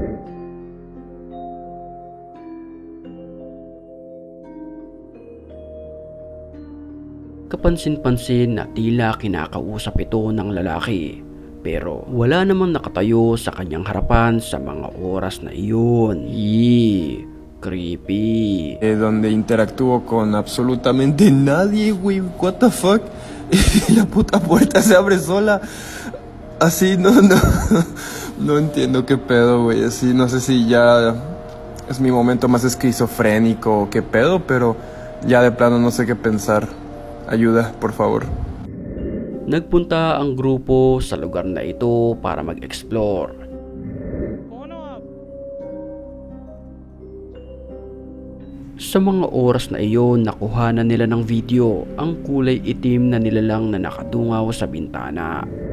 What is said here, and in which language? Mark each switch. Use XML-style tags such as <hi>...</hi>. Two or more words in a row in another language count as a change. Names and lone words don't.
<tl>Kapansin-pansin na tila kinakausap ito ng lalaki, pero wala namang nakatayo sa kanyang harapan sa mga oras na iyon.</tl> <en>Yee, creepy.</en> <es>Donde interactúo con absolutamente nadie, güey.</es> <en>What the fuck?</en> <es>Y la puta puerta se abre sola. Así, no entiendo qué pedo, güey. Así, no sé si ya es mi momento más esquizofrénico o qué pedo, pero ya de plano no sé qué pensar. Ayuda, por favor.</es> <tl>Nagpunta ang grupo sa lugar na ito para mag-explore. Sa mga oras na iyon, nakuhanan nila ng video ang kulay itim na nilalang na nakadungaw sa bintana.</tl>